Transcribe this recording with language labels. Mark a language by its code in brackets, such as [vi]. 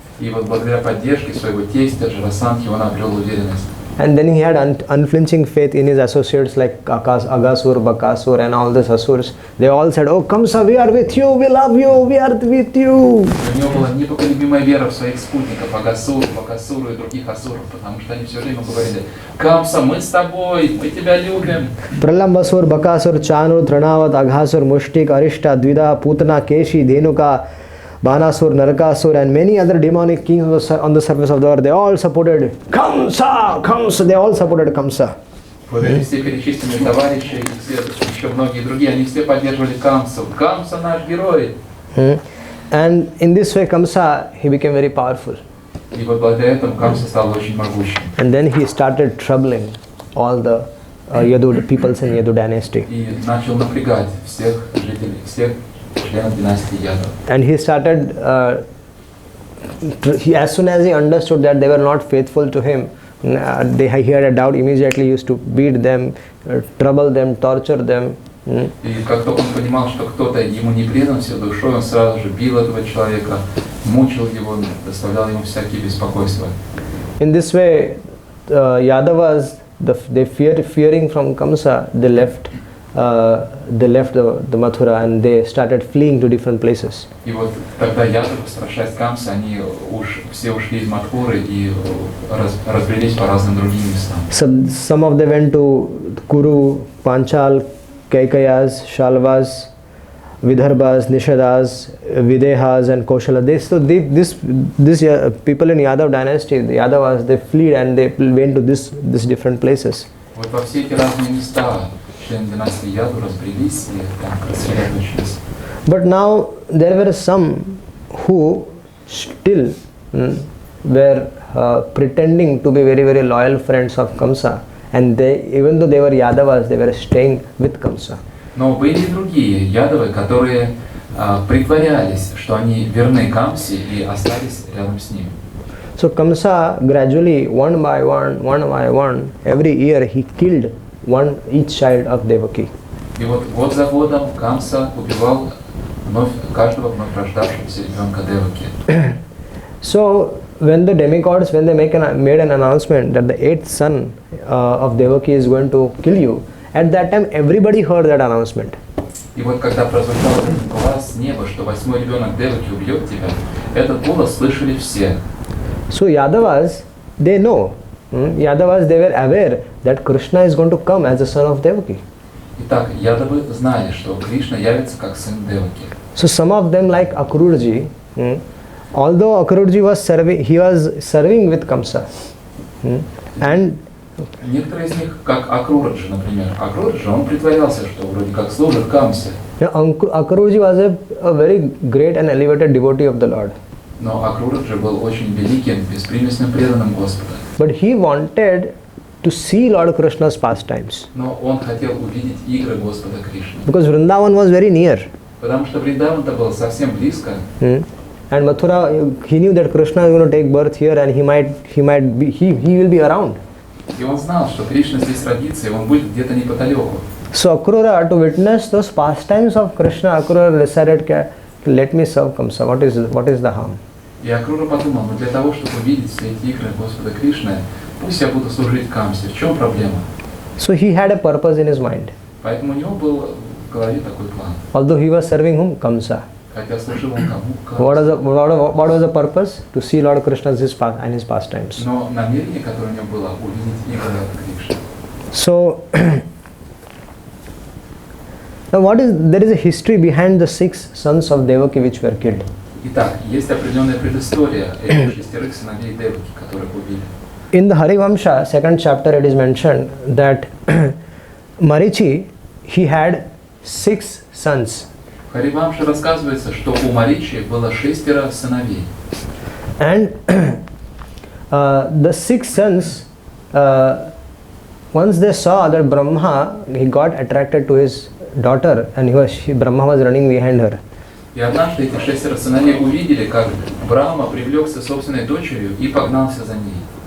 [ru] И вот благодаря поддержке своего тестя Джарасандхи он обрел уверенность. [en] And then he had unflinching faith in his associates like Agasur, Bakasur and all these Asurs. They all said, "Oh Kamsa, we are with you, we love you, we are with you." [ru] У него была непоколебимая вера в своих спутников, Агасуру, Бакасуру и других Асуров, потому что они все время говорили: "Камса, мы с тобой, мы тебя любим." [en] Pralambasur, Bakasur, Chanur, Tranavat, Aghasur, Mushtik, Arishta, Dvida, Putana, Keshi, Dhenuka, Banasur, Narakasur and many other demonic kings on the surface of the earth, they all supported Kamsa, Kamsa, they all supported Kamsa. [ru] Вот эти все перечисленные товарищи и все, еще многие другие, они все поддерживали Камсу. Камса наш герой. [en] And in this way Kamsa, he became very powerful. [ru] И вот благодаря этому Камса стал очень могущим. [en] And then he started troubling all the Yadu peoples in Yadu dynasty. [ru] И начал напрягать всех жителей, всех членов династии Ядов. [en] And he started, as soon as he understood that they were not faithful to him, he had a doubt, immediately he used to beat them, trouble them, torture them. [ru] И как только он понимал, что кто-то ему не предан всей душой, он сразу же бил этого человека, мучил его, доставлял ему всякие беспокойства. [en] In this way, Yadavas, fearing from Kamsa, they left the Mathura and they started fleeing to different places. [ru] И вот тогда Ядовы, страшась Камса, они все ушли из Мадхуры и разбрелись по разным другим местам. [en] Some of them went to Kuru, Panchal, Kaikayas, Shalvas, Vidarbhas, Nishadas, Videhas and Koshala. These people in Yadav dynasty, the Yadavas, they fled and they went to these different places. [ru] Вот во все эти разные места члены династии Яду разбрелись и там рассредоточились. [en] But now there were some who still were pretending to be very, very loyal friends of Kamsa, and even though they were Yadavas, they were staying with Kamsa. [ru] Но были и другие Ядовы, которые притворялись, что они верны Камсе и остались рядом с ним. [en] So Kamsa gradually, one by one, every year he killed each child of Devaki. [ru] И вот год за годом Камса убивал каждого вновь рождавшегося ребенка Деваки. [en] So when the demigods, when they made an announcement that the 8th son of Devaki is going to kill you, at that time everybody heard that announcement. [ru] И вот когда прозвучал этот глаз с неба, что 8-й ребенок Деваки убьет тебя, этот голос слышали все. [en] So Yadavas, they know Yadavas, they were aware that Krishna is going to come as the son of Devaki. [ru] Итак, ядавы знали, что Кришна явится как сын Деваки. [en] So some of them, like Akrurji, although Akrurji was serving with Kamsa, and [ru] некоторые из них, как Акрураджа, например. Акрураджа, он притворялся, что вроде как служит Камсе. [en] Akrurji was a very great and elevated devotee of the Lord. [ru] Но Акрураджа был очень великим, беспримесным преданным Господа. [en] But he wanted to see Lord Krishna's pastimes. [ru] Но он хотел увидеть игры Господа Кришны. [en] Because Vrindavan was very near. [ru] Потому что Вриндаван-то был совсем близко. [en] And Mathura, he knew that Krishna is going to take birth here, and he will be around. [ru] И он знал, что Кришна здесь родится, и он будет где-то неподалеку. [en] So Akrura, to witness those pastimes of Krishna, Akrura decided, let me serve Kamsa. What is the harm? [ru] И Акрура подумал, но для того, чтобы увидеть все эти игры Господа Кришны, пусть я буду служить Камсе. В чем проблема? [en] So he had a purpose in his mind. [ru] Поэтому у него был в голове такой план. [en] Although he was serving whom? Kamsa. [ru] Хотя служил он кому? [en] What was the purpose? To see Lord Krishna and his pastimes. [ru] Но намерение, которое у него было, увидеть игры Кришны. [en] So now there is a history behind the 6 sons of Devaki which were killed. [ru] Итак, есть определенная предыстория этих 6 сыновей Деваки, которых убили. [en] In the Harivamsha, 2nd chapter, it is mentioned that Marichi, he had 6 sons. [ru] В Харивамше рассказывается, что у Маричи было 6 сыновей. [en] And the 6 sons, once they saw that Brahma, he got attracted to his daughter, and Brahma was running behind her. [ru] И однажды эти 6 сыновей увидели, как Брахма привлекся собственной дочерью и погнался за ней.